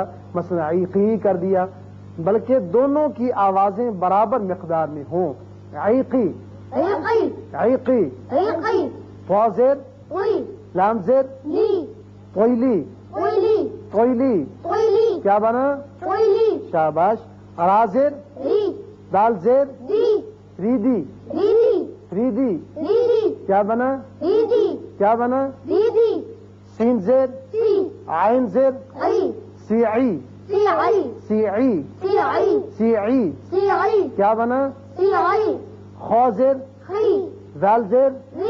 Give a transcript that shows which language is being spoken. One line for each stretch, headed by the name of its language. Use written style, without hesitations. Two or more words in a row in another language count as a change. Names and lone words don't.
Urdu: مثلا عیقی کر دیا، بلکہ دونوں کی آوازیں برابر مقدار میں ہوں. عیقی، عیقی، عیقی. عیقی، طا زیر، وی، لام زیر، لی، طویلی، ویلی، طویلی. ویلی، کیا بنا؟ ویلی، شاباش. را زیر، ری، دال زیر، دی، ریدی، ریدی، ریدی. ریدی، کیا بنا؟ ریدی، کیا بنا؟ ریدی، سین زیر، سی، عین زیر، عی، سیعی، سی عی، سیعی، سی عی، سیعی. سی عی، کیا بنا؟ سی عی، خا زیر، خی، دال زیر، ری،